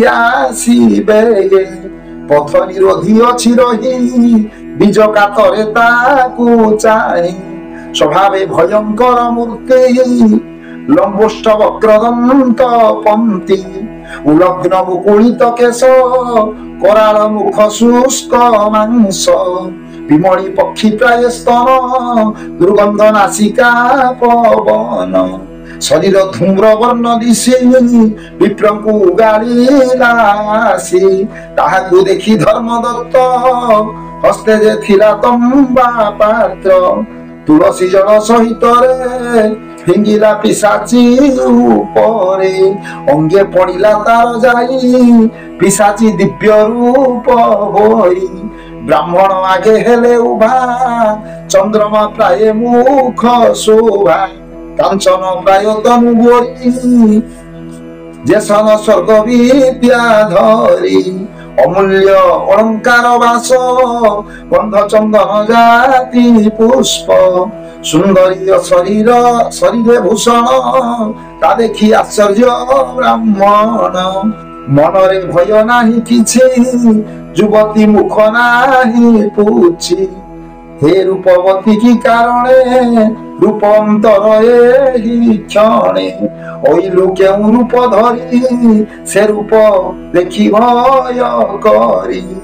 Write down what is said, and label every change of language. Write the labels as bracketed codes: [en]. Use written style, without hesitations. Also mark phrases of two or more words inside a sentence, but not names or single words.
[or] ଆସିବେ ପଥ ନିରୋଧୀ ଅଛି ରହୀ ବୀଜ କାତରେ ତାକୂ ଚାହି ସ୍ୱଭାବେ ଭୟଙ୍କର ମୂର୍ତ୍ତି ଲମ୍ବୋଷ୍ଟ ବକ୍ରଦନ୍ତ ପଙ୍କ୍ତି ଉଲଗ୍ନ ମୁକୁଳିତ କେଶ କରାଳ ମୁଖ ଶୁଷ୍କ ମାଂସ ବିମଣି ପକ୍ଷୀ ପ୍ରାୟ ସ୍ତନ ଦୁର୍ଗନ୍ଧ ନାସିକା ପବନ ଶରୀର ଧୂମ୍ର ବର୍ଣ୍ଣ ଦିଶି ବିପ୍ରଙ୍କୁ ଗାଲିଲାସୀ ତାହାକୁ ଦେଖି ଧର୍ମଦତ୍ତ ହସ୍ତେ ଜେ ଥିଲା ତମ୍ବା ପାତ୍ର ତୁଳସୀ ଜଳ ସହିତ ଫିଙ୍ଗିଲା ପିଶାଚୀ ଉପରେ ଅଙ୍ଗେ ପଡ଼ିଲା ତାର ଯାଈ ପିଶାଚୀ ଦିବ୍ୟ ରୂପ ହୋଈ ବ୍ରାହ୍ମଣ ଆଗେ ହେଲେ ଉଭା ଚନ୍ଦ୍ରମା ପ୍ରାୟ ମୁଖ ଶୋଭା କାଞ୍ଚନ ପ୍ରାୟ ତନୁ ବୋରୀ ଜେସନ ସ୍ୱର୍ଗ ବିଦ୍ୟା ଧରୀ ଅମୂଲ୍ୟ ଅଳଙ୍କାର ବାସ ଗନ୍ଧ ଚନ୍ଦନ ଜାତି ପୁଷ୍ପ ସୁନ୍ଦରୀ ଶରୀର ଶରୀର ଭୂଷଣ ତା ଦେଖୀ ଆଶ୍ଚର୍ଯ୍ୟ ବ୍ରାହ୍ମଣ ମନରେ ଭୟ ନାହିଁ କିଛି ଯୁବତୀ ମୁଖ ନାହିଁ ପୂଛି ହେ ରୂପବତୀ କି କାରଣେ ରୂପାନ୍ତର ଏହି କ୍ଷଣେ ଓଇଲୁ କେଉ ରୂପ ଧରୀ ସେ ରୂପ ଦେଖି ଭୟ କରୀ